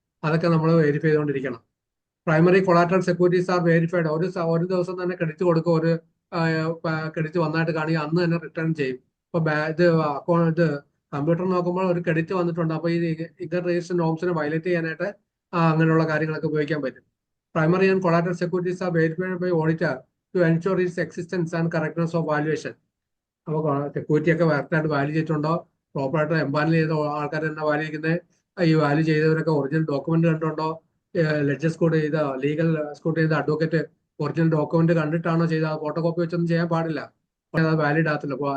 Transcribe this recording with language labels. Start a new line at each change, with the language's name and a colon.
Malayalam: അതൊക്കെ നമ്മൾ വെരിഫൈ ചെയ്തുകൊണ്ടിരിക്കണം.
English: Primary collateral securities are verified.
Malayalam: ഒരു ദിവസം തന്നെ ക്രെഡിറ്റ് കൊടുക്കുക, ഒരു ക്രെഡിറ്റ് വന്നായിട്ട് കാണിക്കുക, അന്ന് തന്നെ റിട്ടേൺ ചെയ്യും. ഇപ്പോൾ ഇത് കമ്പ്യൂട്ടർ നോക്കുമ്പോൾ ഒരു ക്രെഡിറ്റ് വന്നിട്ടുണ്ട്, അപ്പോൾ ഈ ഇൻകം രജിസ്ട്രേഷൻ നോംസിനെ വയലേറ്റ് ചെയ്യാനായിട്ട് അങ്ങനെയുള്ള കാര്യങ്ങളൊക്കെ ഉപയോഗിക്കാൻ പറ്റും.
English: Primary and collateral securities are verified by auditor to ensure its existence and correctness of valuation.
Malayalam: അപ്പോൾ സെക്യൂരിറ്റി ഒക്കെ കറക്റ്റായിട്ട് വാല്യൂ ചെയ്തിട്ടുണ്ടോ, പ്രോപ്പറായിട്ട് എംപാനൽ ചെയ്ത ആൾക്കാർ തന്നെ വാല്യൂ ചെയ്യുന്നത്, ഈ വാല്യൂ ചെയ്തവരൊക്കെ ഒറിജിനൽ ഡോക്യുമെന്റ് കണ്ടുണ്ടോ, ലെഡ്ജർ സ്കൂട്ട് ചെയ്ത ലീഗൽ സ്കൂട്ട് ചെയ്ത അഡ്വക്കേറ്റ് ഒറിജിനൽ ഡോക്യുമെന്റ് കണ്ടിട്ടാണോ ചെയ്ത, ഫോട്ടോ കോപ്പി വെച്ചൊന്നും ചെയ്യാൻ പാടില്ല. അത് വാലിഡ് ആകത്തില്ല.